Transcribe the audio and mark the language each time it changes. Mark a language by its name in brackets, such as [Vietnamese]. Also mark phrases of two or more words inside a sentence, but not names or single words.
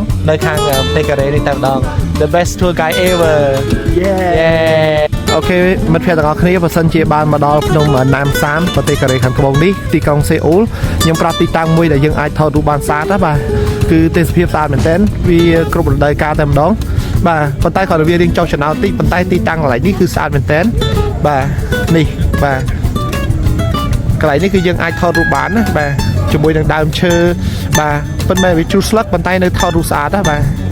[Khmer] នៅខាងប្រទេសកូរ៉េនេះតែម្ដង [English] the best tour guide ever [Khmer] អូខេមិត្តភក្តិទាំងអស់គ្នា បើសិនជាបានមកដល់ភ្នំណាមសានប្រទេសកូរ៉េខាងត្បូងនេះទីក្រុងសេអ៊ូលខ្ញុំប្រាប់ទីតាំងមួយដែលយើងអាចថតរូបបានស្អាតណាបាទគឺទេសភាពស្អាតមែនទែនវាគ្រប់រដូវកាលតែម្ដងបាទប៉ុន្តែគាត់វារៀងចុះចំណោទតិចប៉ុន្តែទីតាំងកន្លែងនេះគឺស្អាតមែនទែនបាទនេះបាទកន្លែងនេះគឺយើងអាចថតរូបបានណាបាទជាមួយនឹងដើមឈើបាទប៉ុន្តែវាជ្រុះស្លឹកប៉ុន្តែនៅថតរូបស្អាតណាបាទ